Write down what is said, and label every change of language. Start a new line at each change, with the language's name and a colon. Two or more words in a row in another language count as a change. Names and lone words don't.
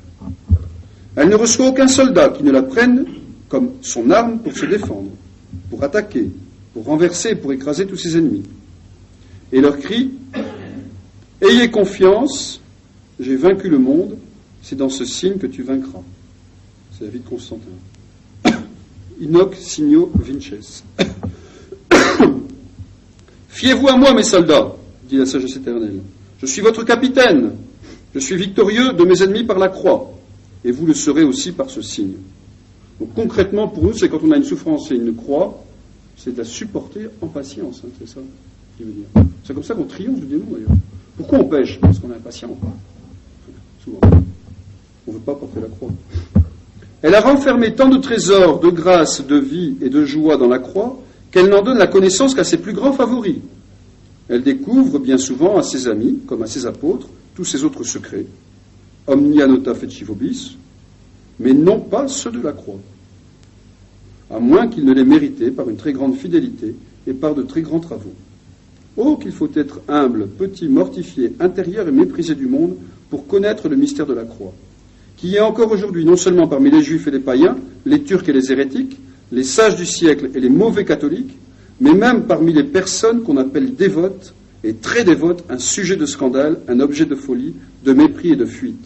French: Elle ne reçoit aucun soldat qui ne la prenne comme son arme pour se défendre, pour attaquer, pour renverser, pour écraser tous ses ennemis. Et leur cri, ayez confiance, j'ai vaincu le monde, c'est dans ce signe que tu vaincras. C'est la vie de Constantin.
Latin: Inoc signo vinces.
French: Fiez-vous à moi, mes soldats, dit la sagesse éternelle. Je suis votre capitaine. Je suis victorieux de mes ennemis par la croix. Et vous le serez aussi par ce signe. Donc concrètement, pour nous, c'est quand on a une souffrance et une croix, c'est de la supporter en patience. Hein, c'est ça qu'il veut dire. C'est comme ça qu'on triomphe du démon, d'ailleurs. Pourquoi on pêche? Parce qu'on est impatient. Souvent. On ne veut pas porter la croix. Elle a renfermé tant de trésors, de grâce, de vie et de joie dans la croix, qu'elle n'en donne la connaissance qu'à ses plus grands favoris. Elle découvre bien souvent à ses amis, comme à ses apôtres, tous ses autres secrets,
Latin: omnia nota feci vobis,
French: mais non pas ceux de la croix, à moins qu'ils ne l'aient mérité par une très grande fidélité et par de très grands travaux. Oh, qu'il faut être humble, petit, mortifié, intérieur et méprisé du monde pour connaître le mystère de la croix, qui est encore aujourd'hui non seulement parmi les juifs et les païens, les turcs et les hérétiques, les sages du siècle et les mauvais catholiques, mais même parmi les personnes qu'on appelle dévotes et très dévotes, un sujet de scandale, un objet de folie, de mépris et de fuite.